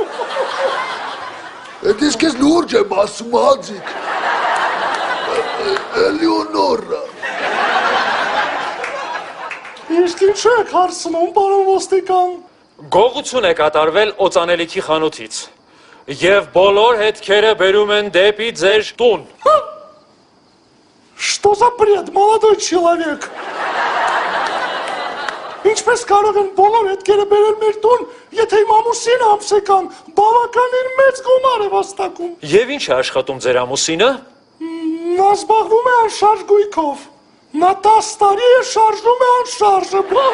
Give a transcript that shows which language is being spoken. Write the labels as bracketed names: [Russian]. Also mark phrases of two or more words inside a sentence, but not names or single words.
[Armenian] Էդ ես կեզ լուրջ եմ ասում հաձիկ։ Էլեոնորա։ Իսկ ինչ եք հարցնում, պարոն ոստիկան։ Գողություն է կատարվել օծանելիքի խանութից եւ բոլոր հետքերը բերում են դեպի ձեր տուն։ [Russian] Что за бред, молодой человек? [Armenian] Ինչպես կարող են բոլոր հետքերը բերել մեր տուն, եթե իմ ամուսինը ամսական բավականին մեծ գումար է վաստակում։ Եվ ինչ է աշխատում ձեր ամուսինը։ Նա զբաղվում է անշարժ գույքով։ Նա 10 տարի է շարժում է անշարժը։